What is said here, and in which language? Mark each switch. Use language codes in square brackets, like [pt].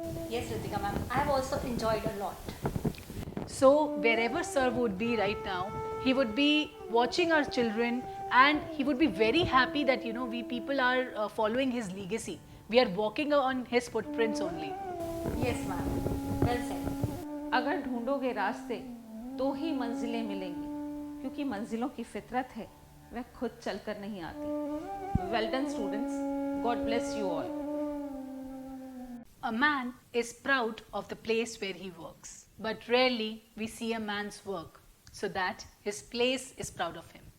[en] Yes, Ritika ma'am, I have also enjoyed a lot. So, wherever sir would be right now, he would be watching our children and he would be very happy that, we people are following his legacy. We are walking on his footprints only. Yes ma'am, well said. [hi] अगर ढूंढोगे रास्ते तो ही मंजिलें मिलेंगी, क्योंकि मंजिलों की फितरत है, वह खुद चलकर नहीं आती. [en] Well done students, God bless you all. A man is proud of the place where he works, but rarely we see a man's work so that his place is proud of him.